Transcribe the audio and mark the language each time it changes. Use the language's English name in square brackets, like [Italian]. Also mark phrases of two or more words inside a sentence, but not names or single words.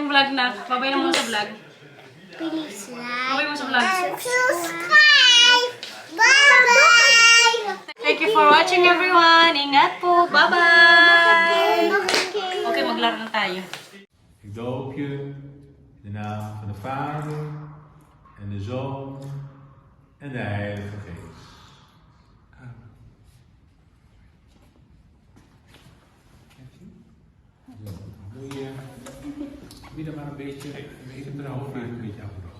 [Filipino] na. Babay na muna sa vlog. [English] Please [Filipino] Babay mo [English] like [Filipino] sa vlog. [English] and subscribe. Bye-bye. Thank you for watching everyone. [Filipino] Ingat po. Bye-bye. Okay, maglaro na tayo. [Dutch] Ik doop je in de naam van de Vader en de Zoon en de Heilige Geest. Moet je wie dan maar een beetje even er half een beetje afgebracht.